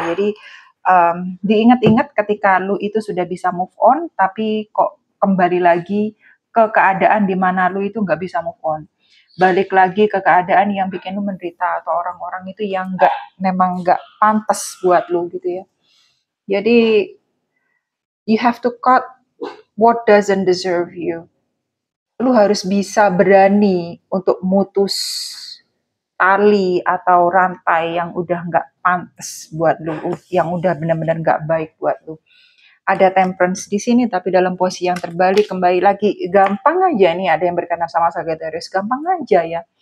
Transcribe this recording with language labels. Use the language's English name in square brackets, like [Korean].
[Indonesian] Jadi diingat-ingat ketika lu itu sudah bisa move on tapi kok kembali lagi ke keadaan di mana lu itu nggak bisa move on, balik lagi ke keadaan yang bikin lu menderita atau orang-orang itu yang memang nggak pantas buat lu gitu ya. [English] Jadi you have to cut what doesn't deserve you. [Indonesian] Lu harus bisa berani untuk mutus tali atau rantai yang udah nggak pantas buat lu, yang udah benar-benar nggak baik buat lu. Ada temperance di sini, tapi dalam posisi yang terbalik. Kembali lagi, gampang aja nih ada yang berkaitan sama Sagittarius, gampang aja ya.